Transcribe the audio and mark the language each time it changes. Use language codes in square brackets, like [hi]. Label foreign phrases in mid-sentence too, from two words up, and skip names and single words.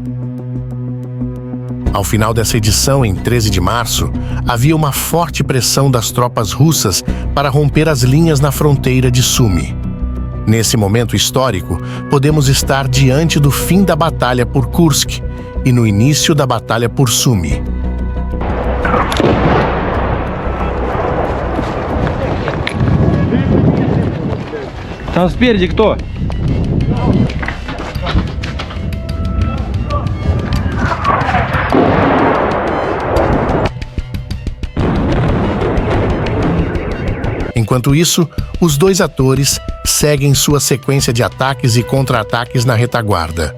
[pt] Ao final dessa edição, em 13 de março, havia uma forte pressão das tropas russas para romper as linhas na fronteira de Sumy. Nesse momento histórico, podemos estar diante do fim da batalha por Kursk e no início da batalha por Sumy. [ru] Там спереди кто? [pt] Enquanto isso, os dois atores seguem sua sequência de ataques e contra-ataques na retaguarda.